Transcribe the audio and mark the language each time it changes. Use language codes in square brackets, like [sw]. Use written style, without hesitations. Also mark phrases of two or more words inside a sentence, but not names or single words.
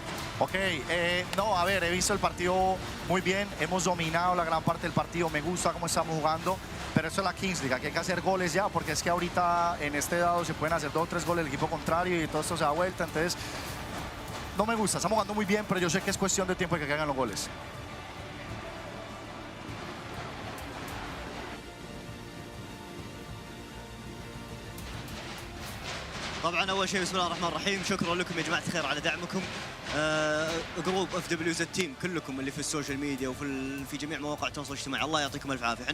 [es] Ok, no, a ver, he visto el partido muy bien, hemos dominado la gran parte del partido, me gusta cómo estamos jugando, pero eso es la Kings League, aquí hay que hacer goles ya, porque es que ahorita en este dado se pueden hacer 2 o 3 goles el equipo contrario y todo esto se da vuelta, entonces no me gusta, estamos jugando muy bien, pero yo sé que es cuestión de tiempo de que caigan los goles. [ar] طبعا اول شيء بسم الله الرحمن الرحيم، شكرا لكم يا جماعه الخير على دعمكم. جروب FWZ تيم كلكم اللي في [en] social media [ar] وفي جميع مواقع التواصل الاجتماعي، الله يعطيكم الف عافيه.